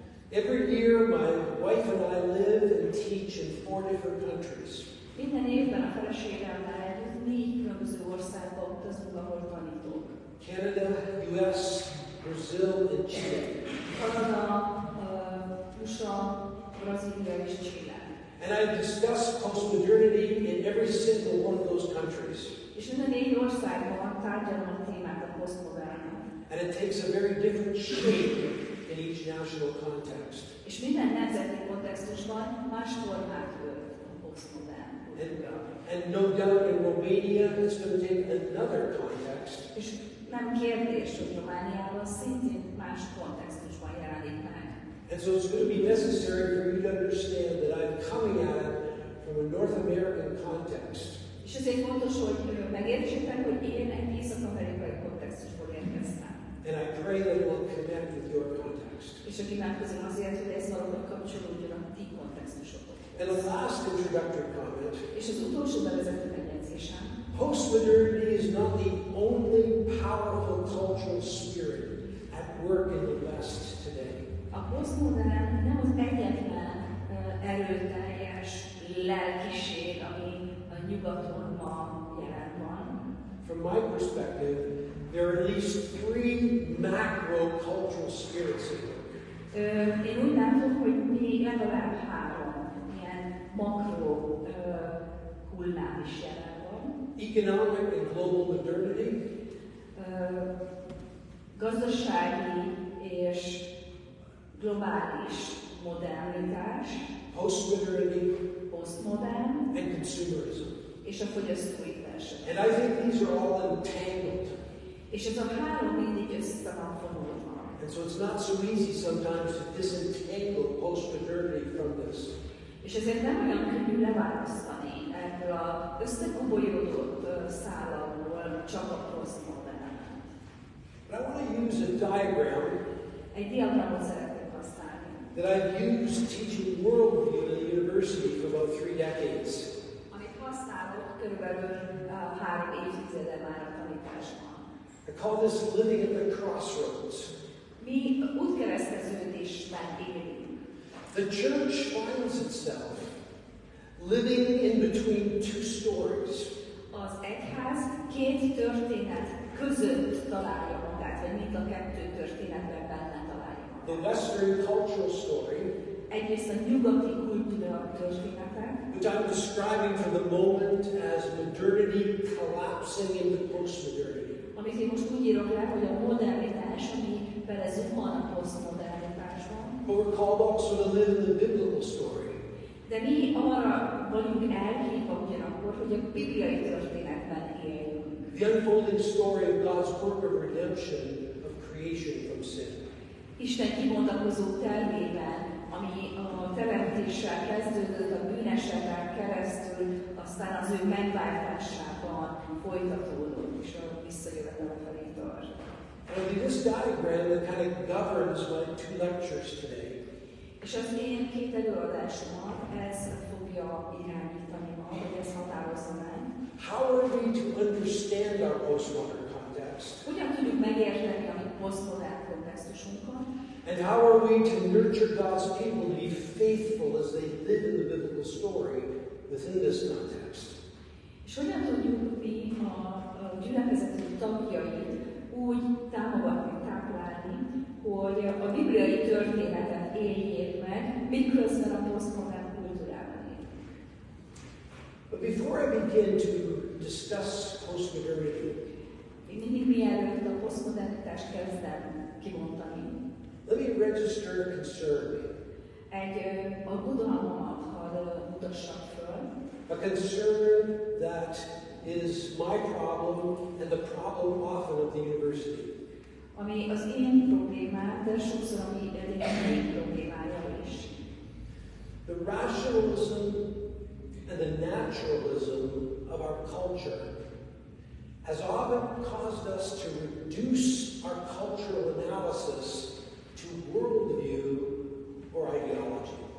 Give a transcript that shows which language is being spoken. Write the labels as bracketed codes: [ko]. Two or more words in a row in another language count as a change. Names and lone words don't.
[en] Every year, my wife and I live and teach in 4 different countries. [hu] Minden évben a feleségemmel együtt 4 különböző országba utazunk, ahol tanítok. [en] Canada, US, Brazil, and Chile. [hu] Kanada, USA, Brazília és Chile. [en] And I discuss postmodernity in every single one of those countries. [hu] És minden 4 országban tárgyalom a témát a posztmodernnek. [en] And it takes a very different shape in each national context. [hu] És minden nemzeti kontextusban más formát ölt a posztmodern kultúra. [en] And no doubt in Romania it's going to take another context. [hu] És nem kérdés, hogy Romániában szintén más kontextusban jelenik meg. [en] And so it's going to be necessary for you to understand that I'm coming at it from a North American context. [hu] És ezért fontos, hogy megértsétek, hogy én egy észak-amerikai kontextusból érkeztem. [en] And I pray that it will connect with your context. [hu] És hogy imádkozom azért, hogy ez valahogy kapcsolódjon a ti kontextusokhoz. [en] And a last introductory comment. [hu] És az utolsó bevezető megjegyzésem. [en] Postmodernity is not the only powerful cultural spirit at work in the West today. [hu] A posztmodern nem az egyetlen erőteljes lelkiség, ami a nyugaton ma jelen van. [en] From my perspective, there are at least 3 macro cultural spirits at work. [hu] Én úgy látom, hogy mi legalább 3 ilyen makro hullám is jelen van. [en] Economic and global modernity. [hu] Gazdasági és globális modernitás. [en] Postmodernity. [hu] Postmodern. [en] And consumerism. [hu] És a fogyasztói verseny. [en] And I think these are all entangled. [hu] És ez a 3 mindig össze van fonódva. [en] And so it's not so easy sometimes to disentangle postmodernity from this. [hu] És ezért nem olyan könnyű leválasztani ebből az összekobolyodott szálakból csak a posztmodern. [en] But I want to use a diagram [hu] Egy diagramot szeretnék használni. [en] that I've used teaching worldview in the university for about 3 decades. [hu] Amit használok körülbelül 3 évtizede már a tanításban. [en] I call this living at the crossroads. [hu] Mi útkereszteződésben élünk. [en] The church finds itself living in between 2 stories. [hu] Az egyház 2 történet között találja magát, vagy mind a 2 történetben benne találja magát. [en] The Western cultural story, [hu] Egyrészt a nyugati kultúra történetek, [en] which I'm describing for the moment as modernity collapsing into postmodernity. [hu] amit én most úgy írok le, hogy a modernitás, ami belezuhan a posztmodernitásba. [en] But we're called also to live in the biblical story. [hu] De mi arra vagyunk elhívva ugyanakkor, hogy a bibliai történetben éljünk. [en] The unfolding story of God's work of redemption of creation from sin. [hu] Isten kibontakozó tervében, ami a teremtéssel kezdődött, a bűnesetben keresztül, aztán az ő megváltásában folytatódott, és a visszajövetele felé tart. [en] And it'll be this diagram that kind of governs my 2 lectures today. [hu] És az én 2 előadásomat ez fogja irányítani ma, hogy ez határozza meg. [en] How are we to understand our postmodern context? [hu] Hogyan tudjuk megérteni a mi posztmodern kontextusunkat? [en] And how are we to nurture God's people to be faithful as they live in the biblical story within this context? [hu] És hogyan tudjuk mi a gyülekezetünk tagjait úgy támogatni, táplálni, hogy a bibliai történetet éljék meg, miközben a posztmodern kultúrában éljék. [en] But before I begin to discuss postmodernity, [hu] Én mindig mielőtt a posztmodernitást kezdem kibontani, [en] let me register a concern. [hu] Egy aggodalmamat hadd mutassak föl. [en] A concern that is my problem and the problem often of the university. [hu] Ami az én problémám, de sokszor a mi egyéni problémája is. [en] The rationalism and the naturalism of our culture has often caused us to reduce our cultural analysis to worldview or ideology.